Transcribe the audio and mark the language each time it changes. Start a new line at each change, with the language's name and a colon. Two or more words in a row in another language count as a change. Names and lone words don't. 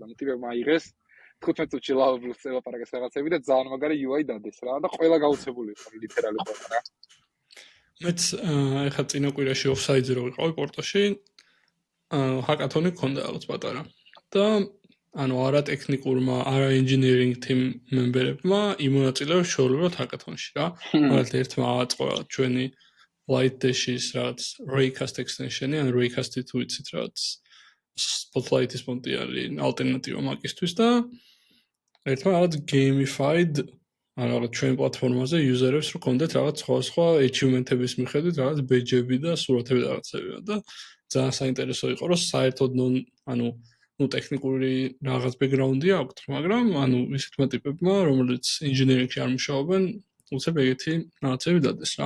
Georgian: ტიპებმა აიღეს 15 წუთში Lovably-ს ელაპარაკეს რაღაცები და ძალიან მაგარი UI დადეს რა და ყველა გაუცებული იყო ლიტერალი ყველა რა. მეც ეხლა წინა კვირაში ოფსაიდზე რო ვიყავი პორტოში, ჰაკათონი გქონდა რაღაც პატარა. და ანუ არა ტექნიკურმა, არა
English: engineering team member-
Georgian: ებმა იმონაწილეებს შოულებრივად ჰაკათონში რა. მაგალითად ერთმა აწყო ჩვენი Light Dash-ის რაღაც Raycast extension-ი, ან Raycast-ი თუ იცით რაღაც Spotlight-ის მონტიალი ალტერნატივა Mac-ისთვის და ერთმა რაღაც gamified ან რაღაც ჩვენ პლატფორმაზე user-ებს რო კონდეთ რაღაც სხვა achievement-ების მიხედვით რაღაც badge-ები და სურათები და რაღაცები და ძალიან საინტერესო იყო რომ საერთოდ ანუ ტექნიკური რაღაც background-ი აქვთ, მაგრამ ანუ ისეთმა ტიპებმა, რომელიც engineering-ში არ მუშაობენ, უცებ ეგეთი რაღაცები დადეს რა.